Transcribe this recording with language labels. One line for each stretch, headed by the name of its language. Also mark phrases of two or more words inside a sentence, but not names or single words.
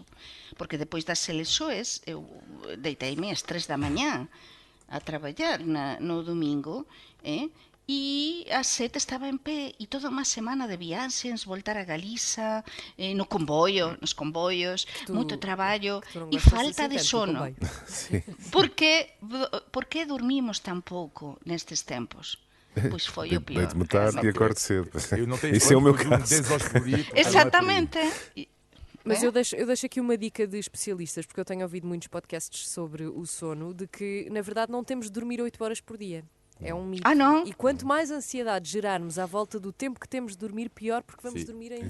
Galician: Porque depois das elexoes, eu deiteime ás 3 da mañá a traballar no domingo, e ás 7 estaba en pé e toda unha semana de viaxes, voltar a Galiza, nos convoios, moito traballo e falta de sono. Por que dormimos tan pouco nestes tempos? Pois foi o pior.
Portuguese: Deito-me tarde e acordo cedo. Isso é o meu caso. Exatamente. Mas eu deixo aqui uma dica de especialistas, porque eu tenho ouvido muitos podcasts sobre o sono, de que, na verdade, não temos de dormir 8 horas por dia. É um mito. Não? E quanto mais ansiedade gerarmos à volta do tempo que temos de dormir, pior, porque vamos dormir ainda